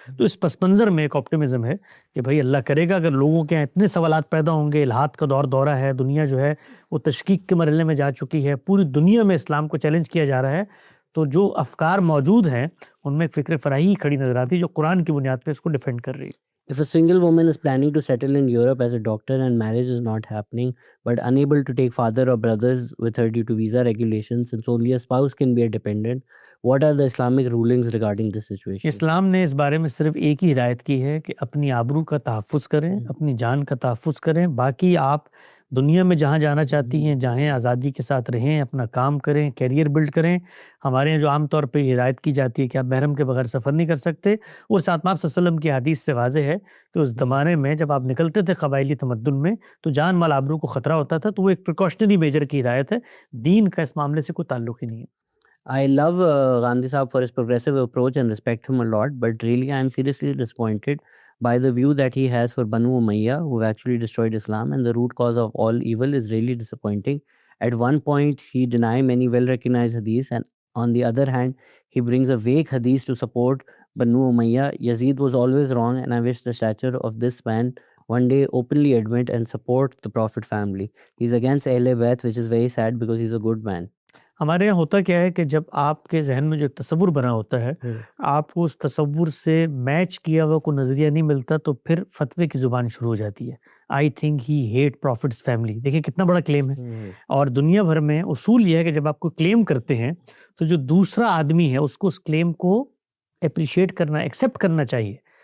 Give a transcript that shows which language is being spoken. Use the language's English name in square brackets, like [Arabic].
[Urdu] تو اس پس منظر میں ایک آپٹیمزم ہے کہ بھائی اللہ کرے گا اگر لوگوں کے یہاں اتنے سوالات پیدا ہوں گے, الہات کا دورہ ہے, دنیا جو ہے وہ تشکیک کے مرحلے میں جا چکی ہے, پوری دنیا میں اسلام کو چیلنج کیا جا رہا ہے, تو جو افکار موجود ہیں ان میں فکر فراہی کھڑی نظر آتی ہے جو قرآن کی بنیاد پہ اس کو ڈیفینڈ کر رہی ہے. [English] If a single woman is planning to settle in Europe as a doctor and marriage is not happening, but unable to take father or brothers with her due to visa regulations, since only a spouse can be a dependent, what are the Islamic rulings regarding this situation? [Urdu] اسلام نے اس بارے میں صرف ایک ہی ہدایت کی ہے کہ اپنی آبرو کا تحفظ کریں, اپنی جان کا تحفظ کریں. باقی آپ دنیا میں جہاں جانا چاہتی ہیں جہاں آزادی کے ساتھ رہیں, اپنا کام کریں, کیریئر بلڈ کریں. ہمارے یہاں جو عام طور پہ ہدایت کی جاتی ہے کہ آپ محرم کے بغیر سفر نہیں کر سکتے, اور ساتھ آپ صلی اللہ علیہ وسلم کی حدیث سے واضح ہے کہ اس زمانے میں جب آپ نکلتے تھے قبائلی تمدن میں تو جان مال آبرو کو خطرہ ہوتا تھا. تو وہ ایک پریکاشنری میجر کی ہدایت ہے, دین کا اس معاملے سے کوئی تعلق ہی نہیں ہے. [English] I love Gandhi Saab for his progressive approach and respect him a lot, but really I am seriously disappointed by the view that he has for Banu Umayya, who actually destroyed Islam, and the root cause of all evil is really disappointing. At one point, he denied many well-recognized hadiths, and on the other hand, he brings a vague hadith to support Banu Umayya. Yazid was always wrong, and I wish the stature of this man one day openly admit and support the Prophet family. He's against Ahle Bayt, which is very sad because he's a good man. [Urdu] ہمارے یہاں ہوتا کیا ہے کہ جب آپ کے ذہن میں جو ایک تصور بنا ہوتا ہے, آپ کو اس تصور سے میچ کیا ہوا کوئی نظریہ نہیں ملتا تو پھر فتوے کی زبان شروع ہو جاتی ہے. [English] I think he hate profits family. [Urdu] دیکھیں کتنا بڑا کلیم ہے, اور دنیا بھر میں اصول یہ ہے کہ جب آپ کو کلیم کرتے ہیں تو جو دوسرا آدمی ہے اس کو اس کلیم کو اپریشیٹ کرنا, ایکسیپٹ کرنا چاہیے.